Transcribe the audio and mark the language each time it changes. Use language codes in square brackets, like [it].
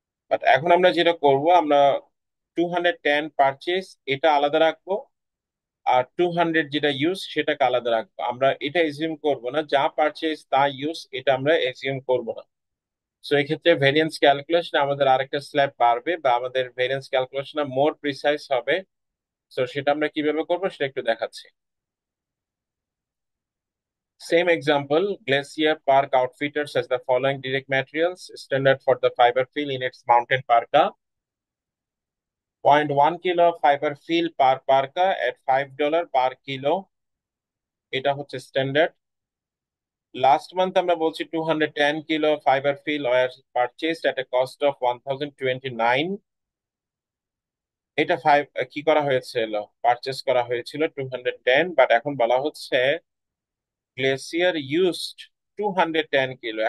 [bn] But এখন আমরা যেটা করব, আমরা 210 পারচেস এটা আলাদা রাখবো, আর 200 যেটা ইউজ সেটাকে আলাদা রাখবো। আমরা এটা এজিউম করব না যা পারচেস তা ইউজ, এটা আমরা এজিউম করব না। সো এই ক্ষেত্রে ভেরিয়েন্স ক্যালকুলেশন আমাদের আরেকটা স্ল্যাব বাড়বে, বা আমাদের ভেরিয়েন্স ক্যালকুলেশন মোর প্রিসাইজ হবে। সো সেটা আমরা কিভাবে করবো সেটা একটু দেখাচ্ছি। [en] Same example, Glacier Park Outfitters has the following direct materials standard for the fiber fill in its mountain parka. 0.1 kilo fiber fill per parka at $5 per kilo, [bn] এটা হচ্ছে স্ট্যান্ডার্ড। [en] last month [bn] আমরা বলছি [en] 210 kilo fibre fill were purchased at a cost of 1029। [bn] এটা five কি করা হয়েছিল, purchase করা হয়েছিল 210, বাট এখন বলা হচ্ছে গ্লেসিয়ার ইউজড 210 কিলো।